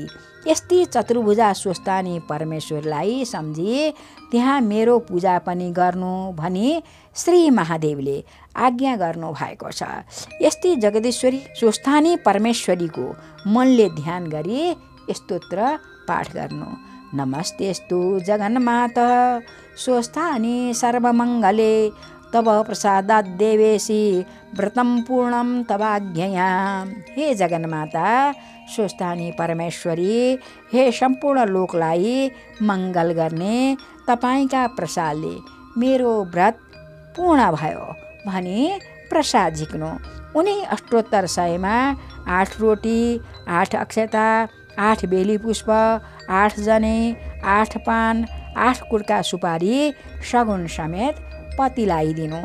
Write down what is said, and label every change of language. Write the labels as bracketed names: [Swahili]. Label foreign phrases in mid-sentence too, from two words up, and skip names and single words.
[Nepali] यस्ती चतुर्भुजा स्वस्थानी परमेश्वरलाई सम्झी त्यहाँ मेरो पूजा पनि गर्नु भनी श्री महादेवले आज्ञा गर्नु भएको छ। यस्ती जगदीश्वरी स्वस्थानी परमेश्वरीको मनले ध्यान गरी स्तोत्र पाठ गर्नु। [Sanskrit] नमस्तेस्तु जगन्माता स्वस्थानी सर्वमङ्गले तव प्रसादात् देवेशी व्रतं पूर्णं तवाज्ञया। [Nepali] हे जगन्माता स्वस्थानी परमेश्वरी, हे सम्पूर्ण लोकलाई मङ्गल गर्ने तपाईँका प्रसादले मेरो व्रत पूर्ण भयो भनी प्रसाद झिक्नु। उनी अष्टोत्तर 100मा 8 रोटी, 8 अक्षता, 8 बेली पुष्प, 8 जने, 8 पान, 8 कुर्का सुपारी सगुन समेत पतिलाई दिनु।